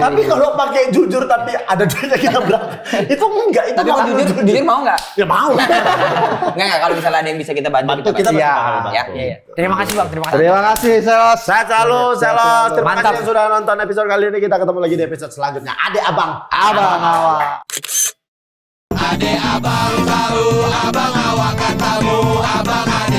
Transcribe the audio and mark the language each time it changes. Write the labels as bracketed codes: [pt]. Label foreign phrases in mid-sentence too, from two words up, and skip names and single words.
[id] Tapi kalau pakai jujur tapi ada duitnya kita berangkat. Itu enggak, itu Tapi kau malah jujur mau nggak? Ya mau. Enggak, kalau misalnya ada yang bisa kita bantu, Kita Iya. bakal Ya. bantu. Iya. Terima kasih bang, terima kasih. Terima kasih, Selos. Sehat selalu, Selos. Terima Mantap. kasih yang sudah nonton episode kali ini. Kita ketemu lagi di episode selanjutnya. Adek Abang. Abang awak. Adek abang tahu, abang awak kan tamu, abang